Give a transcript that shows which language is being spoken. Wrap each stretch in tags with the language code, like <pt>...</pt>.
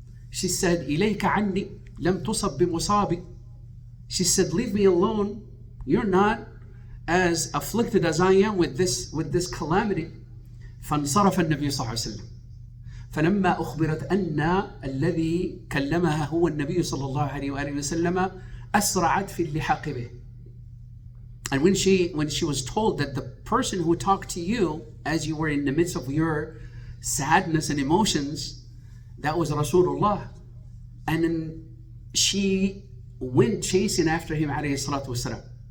<en>She said,</en> <ar>إليك عني لم تصب بمصابي.</ar> <en>She said, leave me alone. You're not as afflicted as I am with this calamity.</en> <ar>فانصرف النبي صلى الله عليه وسلم. فلما أخبرت أن الذي كلمها هو النبي صلى الله عليه وآله وسلم أسرعت في اللحاق به.</ar> <en>And when she was told that the person who talked to you as you were in the midst of your sadness and emotions, that was Rasulullah. And then she went chasing after him, alayhi salatu wasalam.</en>